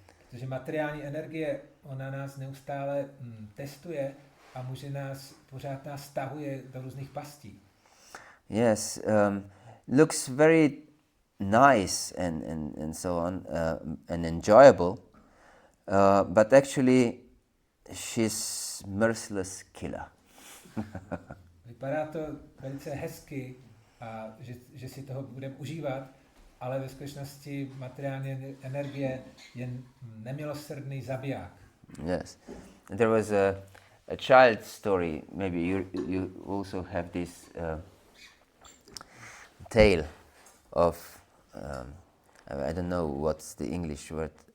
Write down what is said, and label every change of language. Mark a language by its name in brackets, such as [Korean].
[Czech] Protože materiální energie, ona nás neustále testuje a pořád nás stahuje do různých pastí. [English] Yes, looks very nice and so on, and enjoyable, but actually she's merciless killer. [Czech] Vypadá to velice hezky a že si toho budeme užívat, ale ve skutečnosti materiální energie je nemilosrdný zabiják. [English] Yes, there was a child story. Maybe you also have this tale of I don't know what's the English word.